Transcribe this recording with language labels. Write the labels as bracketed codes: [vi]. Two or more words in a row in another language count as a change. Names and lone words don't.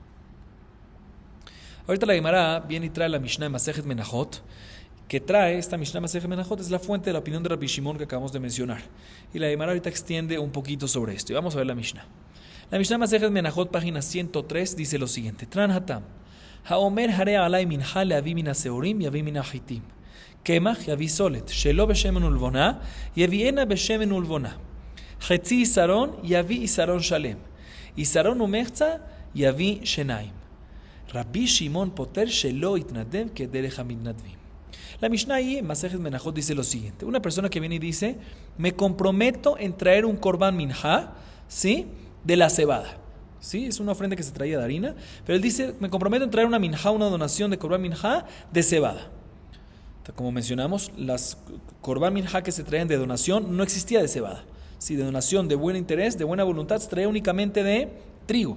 [es] Ahorita la Gemara viene y trae la Mishnah de Masejet Menachot, que trae esta Mishnah Masejet Menachot, es la fuente de la opinión de Rabbi Shimon que acabamos de mencionar. Y la Gemara ahorita extiende un poquito sobre esto. Y vamos a ver la Mishnah. La Mishnah Masejet Menachot, página 103, dice lo siguiente: [he] תנן התם, האומר הרי עלי מנחה להביא מן השעורים יביא מן החטים. קמח יביא סולת, שלא בשמן ולבונה, יביאנה בשמן ולבונה. חצי יסרון יביא יסרון שלם. יסרון ומחצה יביא שניים. רבי שמעון פוטר שלא יתנדב כדרך המתנדבים. [es] La Mishnah ahí en Masejet Menachot dice lo siguiente: una persona que viene y dice, me comprometo en traer un [he] קרבן מנחה, [es] ¿sí?, de la cebada. Sí, es una ofrenda que se traía de harina, pero él dice, me comprometo en traer una minjá, una donación de [he] קרבן מנחה [es] de cebada. Como mencionamos, las [he] קרבן מנחה [es] que se traían de donación no existía de cebada, si de donación, de buen interés, de buena voluntad, se traía únicamente de trigo.